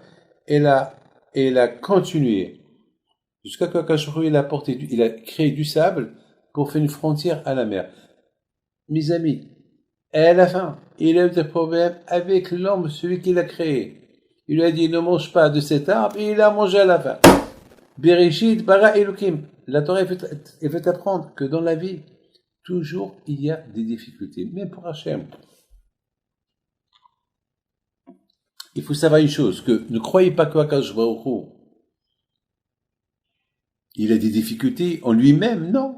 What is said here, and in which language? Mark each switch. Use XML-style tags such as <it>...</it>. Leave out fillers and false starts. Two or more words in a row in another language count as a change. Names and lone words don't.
<fr>Elle a continué. Jusqu'à ce qu'</fr> <he>הקדוש ברוך הוא,</he> <fr>il a créé du sable pour faire une frontière à la mer. Mes amis, et à la fin, il a eu des problèmes avec l'homme, celui qui l'a créé. Il lui a dit, ne mange pas de cet arbre, et il a mangé à la fin.</fr> <he>בראשית ברא אלוקים.</he> <fr>La Torah, elle veut apprendre que dans la vie, toujours, il y a des difficultés. Même pour Hachem. Il faut savoir une chose, que ne croyez pas qu'</fr> <he>הקדוש ברוך הוא,</he> <fr>il a des difficultés en lui-même, non.</fr>